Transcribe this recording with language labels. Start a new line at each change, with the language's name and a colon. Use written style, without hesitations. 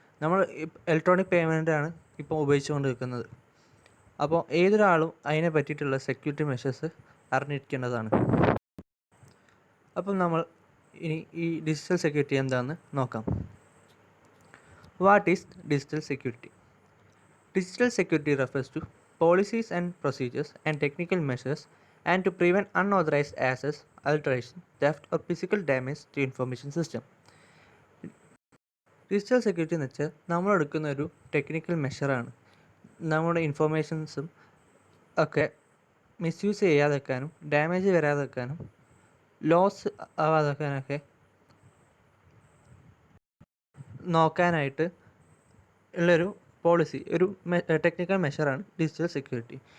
Malayalam: നമ്മൾ ഇലക്ട്രോണിക് പേയ്മെൻറ്റാണ് ഇപ്പോൾ ഉപയോഗിച്ചുകൊണ്ടിരിക്കുന്നത്. അപ്പോൾ ഏതൊരാളും അതിനെ പറ്റിയിട്ടുള്ള സെക്യൂരിറ്റി മെഷേഴ്സ് അറിഞ്ഞിരിക്കേണ്ടതാണ്. അപ്പം നമ്മൾ ഇനി ഈ ഡിജിറ്റൽ സെക്യൂരിറ്റി എന്താണെന്ന് നോക്കാം.
English: What is digital security? Digital security refers to policies and procedures and technical measures and to prevent unauthorized access, alteration, theft or physical damage to information system.
Malayalam: Digital security എന്ന് വെച്ചാൽ നമ്മൾ എടുക്കുന്ന ഒരു technical മെഷറാണ്. നമ്മുടെ ഇൻഫോർമേഷൻസും ഒക്കെ misuse ചെയ്യാതെക്കാനും damage വരാതെക്കാനും loss ആവാതെക്കാനൊക്കെ നോക്കാനായിട്ട് ഉള്ളൊരു policy, ഒരു ടെക്നിക്കൽ മെഷറാണ് ഡിജിറ്റൽ സെക്യൂരിറ്റി.